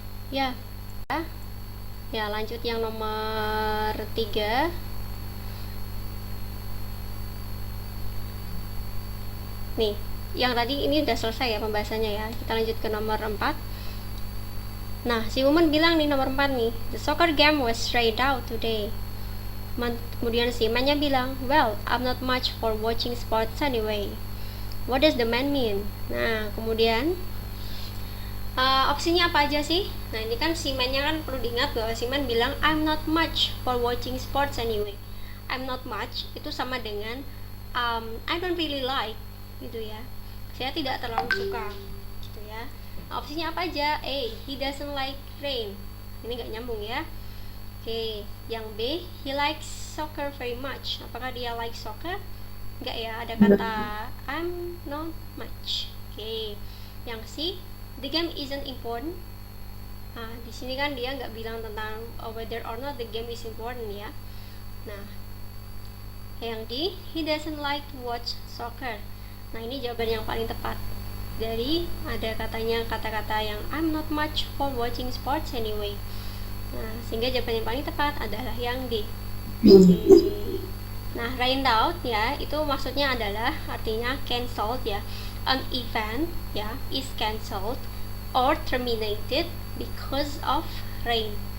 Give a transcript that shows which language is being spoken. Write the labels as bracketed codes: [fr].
[id] Ya. Ya, lanjut yang nomor 3. Nih, yang tadi ini udah selesai ya pembahasannya ya. Kita lanjut ke nomor 4. Nah, si woman bilang nih nomor 4 nih, [en] the soccer game was rained out today. [id] Kemudian si man-nya bilang, [en] well, I'm not much for watching sports anyway. What does the man mean? [id] Nah, kemudian opsinya apa aja sih? Nah, ini kan si man-nya kan perlu diingat bahwa si man bilang [en] I'm not much for watching sports anyway. [id] I'm not much itu sama dengan I don't really like, gitu ya. Saya tidak terlalu suka, gitu ya. Nah, opsinya apa aja? A, [en] he doesn't like rain. [id] Ini nggak nyambung ya. [en] Oke, [id] yang B, [en] he likes soccer very much. [id] Apakah dia like soccer? Enggak ya, ada kata [en] I'm not much. Oke, yang C, the game isn't important. [id] Nah, di sini kan dia nggak bilang tentang [en] whether or not the game is important [id] ya. Nah, yang D, [en] he doesn't like to watch soccer. [id] Nah, ini jawaban yang paling tepat. Jadi ada katanya kata-kata yang [en] I'm not much for watching sports anyway. [id] Nah, sehingga jawaban yang paling tepat adalah yang D. Nah, rained out ya, itu maksudnya adalah artinya cancelled ya. [en] An event ya is cancelled or terminated because of rain.